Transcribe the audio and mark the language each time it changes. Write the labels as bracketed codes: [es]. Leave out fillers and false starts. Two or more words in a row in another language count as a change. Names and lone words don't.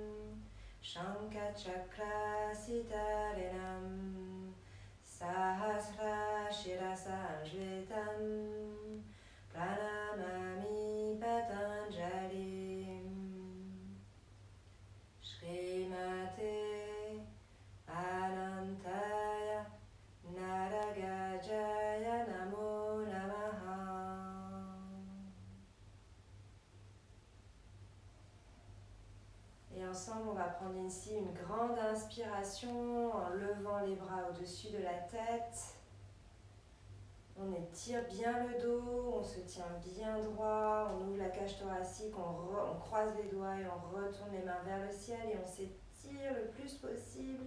[sa] shankachakra sitarenam Sahasra Shirasa Anjvetam Pranamami Patanjalim Srimate Anantaya Naragajaya Namo Namaha. [fr] Et ensemble, on va prendre ici une grande inspiration en levant les bras au-dessus de la tête. On étire bien le dos, on se tient bien droit, on ouvre la cage thoracique, on croise les doigts et on retourne les mains vers le ciel et on s'étire le plus possible.